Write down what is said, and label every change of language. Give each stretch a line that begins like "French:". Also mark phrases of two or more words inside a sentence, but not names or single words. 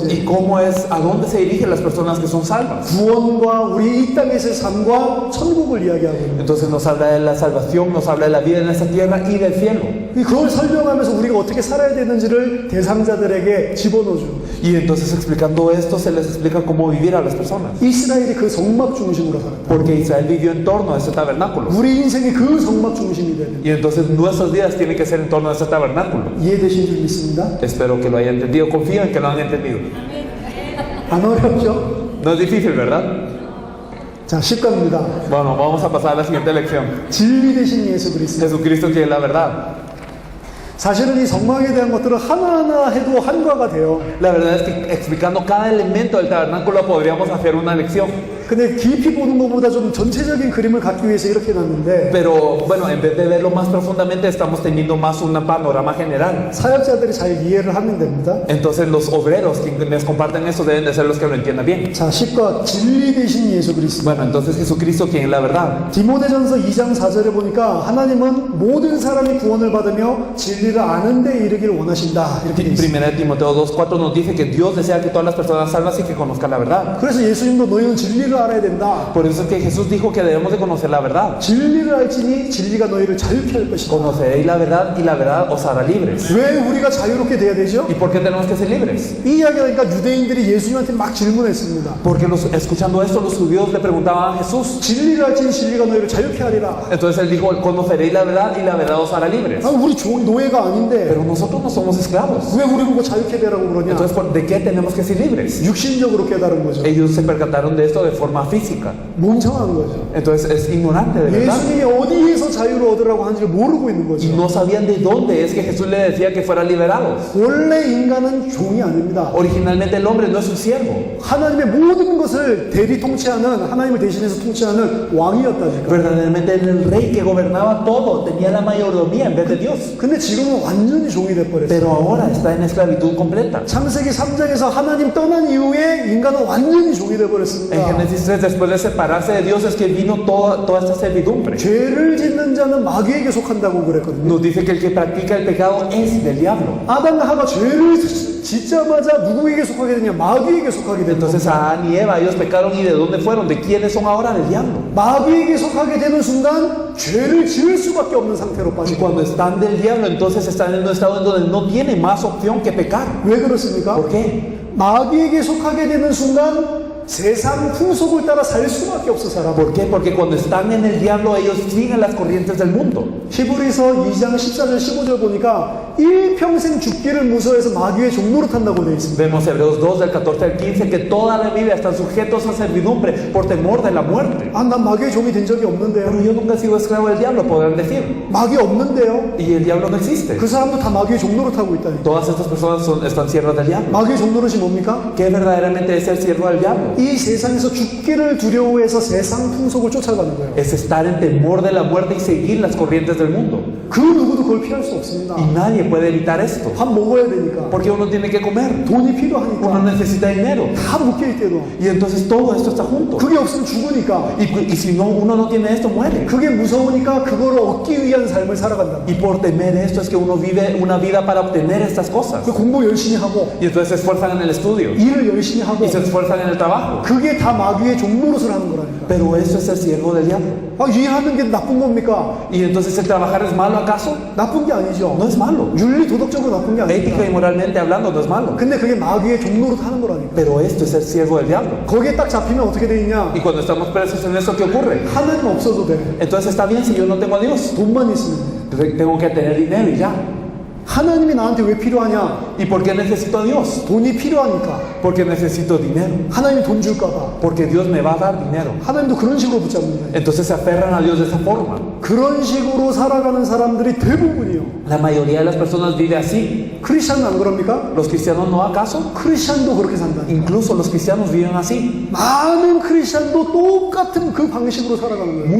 Spanish: Y cómo es, a dónde se dirigen las personas que son salvas.
Korean: 구원과 우리 이 땅에서의 삶과 천국을 이야기하고 있는 거예요.
Spanish: Entonces nos habla de la salvación, nos habla de la vida en esta tierra y del cielo.
Korean: 그걸 설명하면서 우리가 어떻게 살아야 되는지를 대상자들에게 집어넣어줘.
Spanish: Y entonces explicando esto se les explica cómo vivir a las personas.
Korean: 이스라엘이 그 성막 중심으로 살았다.
Spanish: Porque Israel vivió en torno a este tabernáculo.
Korean: 우리 인생이 그 성막 중심이 되는.
Spanish: Y entonces nuestras vidas tienen que ser en torno a este tabernáculo.
Korean: 이해되신 줄 믿습니다.
Spanish: Espero que lo hayan entendido. Confío en que lo han entendido.
Korean: 안 어렵죠?
Spanish: No es difícil, ¿verdad?
Korean: 자, 10강입니다.
Spanish: Bueno, vamos a pasar a la siguiente lección.
Korean: 진리 대신 예수 그리스도.
Spanish: Jesucristo que es la verdad.
Korean: 사실은 이 성막에 대한 것들을 하나하나 해도 한과가 돼요.
Spanish: La verdad es que explicando cada elemento del tabernáculo podríamos hacer una lección.
Korean: 근데 깊이 보는 것보다 좀 전체적인 그림을 갖기 위해서 이렇게 놨는데
Spanish: Pero bueno, en vez de verlo más profundamente, estamos teniendo más un panorama general.
Korean: 사역자들이 잘 이해를 하면 됩니다.
Spanish: Entonces los obreros quienes comparten eso deben de ser los que lo entiendan bien.
Korean: 자, 10과 진리 대신 예수 그리스도.
Spanish: Bueno, entonces Jesucristo quien es la verdad.
Korean: 디모데전서 2장 4절에 보니까 하나님은 모든 사람이 구원을 받으며 진리를 아는 데 이르기를 원하신다. 이렇게 돼 있습니다.
Spanish: Primera de Timoteo 2:4 nos dice que Dios desea que todas las personas salvas y que conozcan la verdad.
Korean: 그래서 예수님도 너희는 진리를 알아야 된다.
Spanish: Por eso es que Jesús dijo que debemos de conocer la verdad.
Korean: 진리를 알지니 진리가 너희를 자유케 할 것이다.
Spanish: Conoceréis la verdad y la verdad os hará libres.
Korean: 왜 우리가 자유롭게 돼야 되죠?
Spanish: ¿Y por qué tenemos que ser libres?
Korean: 이 이야기하니까 유대인들이 예수님한테 막 질문했습니다.
Spanish: Porque escuchando esto los judíos le preguntaban a Jesús.
Korean: 진리를 알지니 진리가 너희를 자유케 하리라.
Spanish: Entonces él dijo, conoceréis la verdad y la verdad os hará libres.
Korean: 아, 우리 노예가 아닌데
Spanish: Pero nosotros no somos esclavos.
Korean: 왜 우리 보고 자유케 되라고 그러냐?
Spanish: Entonces, ¿de qué tenemos que ser libres?
Korean: 육신적으로 깨달은 거죠.
Spanish: Ellos se percataron de esto de forma física.
Korean: 멍청한 거죠.
Spanish: Entonces es ignorante de verdad.
Korean: 예수님이 어디에서 자유를 얻으라고 하는지를 모르고 있는
Spanish: Y
Korean: 거죠.
Spanish: no sabían de dónde es que Jesús le decía que fueran liberados.
Korean: 원래 인간은 종이 아닙니다.
Spanish: Originalmente el hombre no es un siervo.
Korean: 하나님의 모든 것을 대리 통치하는 하나님을 대신해서 통치하는 왕이었다니까.
Spanish: Verdaderamente era el rey que gobernaba todo, tenía la mayordomía en vez de Dios.
Korean: 근데 지금은 완전히 종이 돼버렸어요.
Spanish: Pero ahora está en esclavitud completa.
Korean: 창세기 3장에서 하나님 떠난 이후에 인간은 완전히 종이
Spanish: En
Korean: 돼버렸습니다.
Spanish: Génesis 3, después de separarse de Dios, es que vino toda esta servidumbre.
Korean: 죄를 짓는 자는 마귀에게 속한다고 그랬거든요.
Spanish: Nos dice que el que practica el pecado es del diablo.
Korean: 아담과 하가 죄를 짓자마자 누구에게 속하게 되냐? 마귀에게 속하게 되는
Spanish: Entonces
Korean: 겁니다.
Spanish: Adán y Eva, ellos pecaron y ¿de dónde fueron? ¿De quiénes son ahora? Del diablo.
Korean: 마귀에게 속하게 되는 순간 죄를 지을 수밖에 없는 상태로
Spanish: Y
Korean: 빠지고.
Spanish: cuando están del diablo, entonces están en un estado en donde no tiene más opción que pecar.
Korean: 왜 그렇습니까?
Spanish: ¿Por qué?
Korean: 마귀에게 속하게 되는 순간 세상 풍속을 따라 살 수밖에 없어 사람.
Spanish: ¿Por qué? Porque cuando están en el diablo, ellos siguen las corrientes del mundo.
Korean: 히브리서 2장 14절 15절 보니까 일평생 죽기를 무서워해서 마귀의 종로로 탄다고 되어 있습니다.
Spanish: Vemos Hebreos 2 del 14 al 15 que toda la vida están sujetos a servidumbre por temor de la muerte.
Korean: 아, 난 마귀의 종이 된 적이
Spanish: Pero
Korean: 없는데요.
Spanish: yo nunca he sido esclavo del diablo, podrán decir.
Korean: 마귀 없는데요.
Spanish: Y el diablo no existe.
Korean: 그 사람도 다 마귀의 종로로 타고 있다니까.
Spanish: Todas estas personas están siervas del diablo.
Korean: 마귀의 종로릇이 뭡니까?
Spanish: ¿Qué verdaderamente es ser siervo del diablo?
Korean: 이 세상에서 죽기를 두려워해서 세상 풍속을 쫓아가는 거예요.
Spanish: Es estar en temor de la muerte y seguir las corrientes del mundo.
Korean: 그 누구도 그걸 피할 수 없습니다.
Spanish: Y nadie puede evitar esto.
Korean: 밥 먹어야 되니까.
Spanish: Porque uno tiene que comer.
Korean: 돈이
Spanish: Uno
Korean: 필요하니까.
Spanish: necesita dinero.
Korean: 다 묶여 있대도.
Spanish: Y entonces todo esto está junto.
Korean: 그게 없으면 죽으니까.
Spanish: Y si no, uno no tiene esto, muere.
Korean: 그게 무서우니까 그거를 얻기 위한 삶을 살아간다.
Spanish: Y por temer esto es que uno vive una vida para obtener estas cosas.
Korean: 그 공부 열심히 하고
Spanish: Y entonces se esfuerzan en el estudio.
Korean: 일을 열심히 하고
Spanish: Y se esfuerzan en el trabajo.
Korean: 그게 다 마귀의 종노릇을 하는 거라니까.
Spanish: Pero eso es el siervo del diablo.
Korean: 아, 일하는 게 나쁜 겁니까?
Spanish: Y entonces el trabajar es malo acaso?
Korean: 나쁜 게 아니죠.
Spanish: No es malo.
Korean: 윤리 도덕적으로 나쁜 게
Spanish: Ética y
Korean: 아닙니다.
Spanish: moralmente hablando no es malo.
Korean: 근데 그게 마귀의 종노릇 하는 거라니까.
Spanish: Pero esto es el siervo del diablo.
Korean: 거기에 딱 잡히면 어떻게 돼 있냐?
Spanish: Y cuando estamos presos en eso, ¿qué ocurre?
Korean: 하나님 없어도 돼.
Spanish: Entonces está bien si yo no tengo a Dios.
Korean: 돈만 있으면 돼.
Spanish: Tengo que tener dinero y ya.
Korean: 하나님이 나한테 왜 필요하냐?
Spanish: ¿Y por qué necesito a Dios?
Korean: 돈이 필요하니까.
Spanish: Porque necesito dinero.
Korean: 하나님이 돈 줄까봐.
Spanish: Porque Dios me va a dar dinero.
Korean: 하나님도 그런 식으로 붙잡는 거예요.
Spanish: Entonces se aferran a Dios de esa forma.
Korean: 그런 식으로 살아가는 사람들이 대부분이요.
Spanish: La mayoría de las personas vive así.
Korean: 크리스찬은 안 그럽니까?
Spanish: ¿Los cristianos no acaso?
Korean: 크리스찬도 그렇게 산다.
Spanish: Incluso los cristianos viven así.
Korean: 많은 크리스찬도 똑같은 그 방식으로 살아가는 거예요.